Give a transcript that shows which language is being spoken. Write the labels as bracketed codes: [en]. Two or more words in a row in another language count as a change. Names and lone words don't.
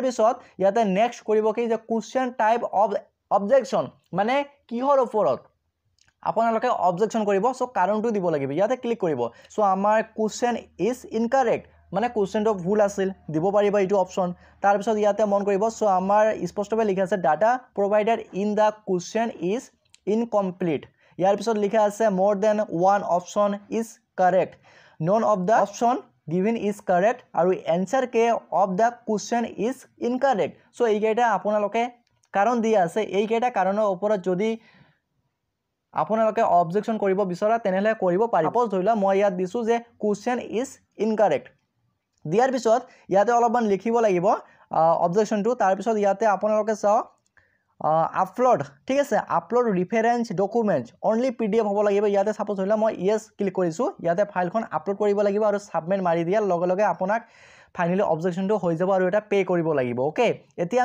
[as] পিছত ইয়াতে নেক্সট কৰিব কি যে কুৱেশ্যন [en] type of objection [as] মানে কিহৰ ওপৰত আপোনালোকে অবজেকশ্যন কৰিব সো কাৰণটো দিব লাগিব ইয়াতে ক্লিক কৰিব সো আমাৰ [en] question is incorrect [as] মানে কুৱেশ্যনটো ভুল আছিল দিব পাৰিব এইটো অপচন তাৰ পিছত ইয়াতে মন কৰিব সো আমাৰ স্পষ্টভাৱে লিখা আছে [en] data provided in the question is incomplete [as] ইয়াৰ পিছত লিখা আছে [en] more than one option is correct [as] none of the option given is correct আৰু [en] answer k of the question is incorrect [as] so এইকেইটা আপোনালোকে কাৰণ দিয়া আছে এইকেইটা কাৰণৰ ওপৰত যদি আপোনালোকে অবজেকশ্যন কৰিব বিচৰা তেনেহলে কৰিব পাৰিব সাপোজ ধৰিলা মই ইয়াত দিছো যে [en] question is incorrect [as] দিয়াৰ পিছত ইয়াতে অলপমান লিখিব লাগিব অবজেকশ্যনটো তাৰ পিছত ইয়াতে আপোনালোকে চাও আপলোড ঠিক আছে [en] upload reference document only PDF [as] হ'ব লাগিব ইয়াতে সাপোজ হলা মই [en] yes click [as] কৰিছো ইয়াতে ফাইলখন আপলোড কৰিব লাগিব আৰু সাবমিট মাৰি দিয়াৰ লগে লগে আপোনাক ফাইনালি অবজেকশ্যনটো হৈ যাব আৰু এটা পে কৰিব লাগিব ওকে এতিয়া